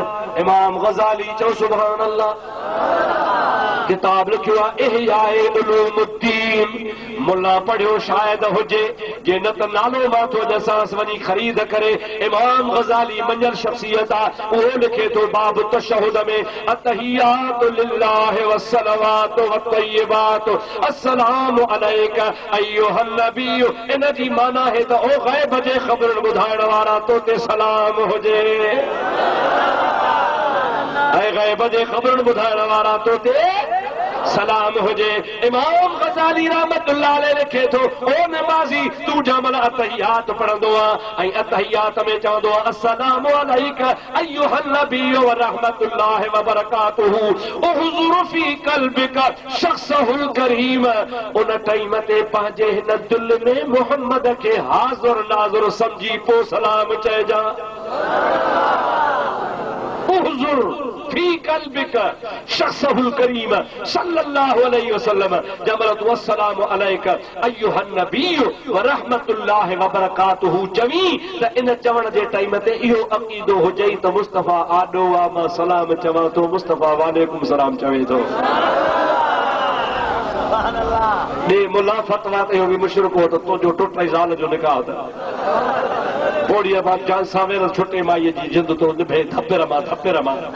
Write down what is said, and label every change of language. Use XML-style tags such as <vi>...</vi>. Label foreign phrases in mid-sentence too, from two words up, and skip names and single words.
<sd>इमाम गज़ाली चओ</sd> <ar>سبحان الله</ar> <sd>किताब लिखियो आहे इहयाए उलूमुद्दीन मुल्ला पढ़ियो शायद हुजे जे न त नालो माथो जसांस वञी ख़रीद करे इमाम गज़ाली मंझल शख़्सियत आहे उहो लिखे थो बाब तशहुद में</sd> <ar>التحيات لله والصلوات والطيبات السلام عليك أيها النبي</ar> <sd>इन जी माना है त ओ ग़ैब जे ख़बरनि ॿुधाइण वारा तो ते सलाम हुजे ऐं ग़ैब जे ख़बरनि ॿुधाइण वारा तो ते सलाम हुजे इमाम गज़ाली</sd> <ar>رحمة الله عليه</ar> <sd>लिखे थो ओ नमाज़ी तू जमल अतहियात पढ़ंदो आहे ऐं अतहियात में चवंदो आहे</sd> <ar>السلام عليك أيها النبي ورحمة الله وبركاته احضر في قلبك شخصه الكريم</ar> <sd>उन टाइम ते पंहिंजे हिन दिलि में मुहम्मद खे हाज़िर नाज़िर सम्झी पोइ सलाम चइजा</sd> <ar>احضر في قلبك شخصه الكريم صلى الله عليه وسلم</ar> <sd>जमलत</sd> <ar>والسلام عليك أيها النبي ورحمة الله وبركاته</ar> <sd>चवी त इन चवण जे टाइम ते इहो अक़ीदो हुजे त मुस्तफ़ा आॾो आहे मां सलाम चवां थो मुस्तफ़ा</sd> <ar>وعليكم السلام</ar> <sd>चवे थो ॾे मुला फतवा ते इहो बि मुशरिक हो त तुंहिंजो टुटे ज़ाल जो निकाह त बोड़ीअ मां जान सावेर छुटे माईअ जी जिंद तो निभे थपेर मां</sd>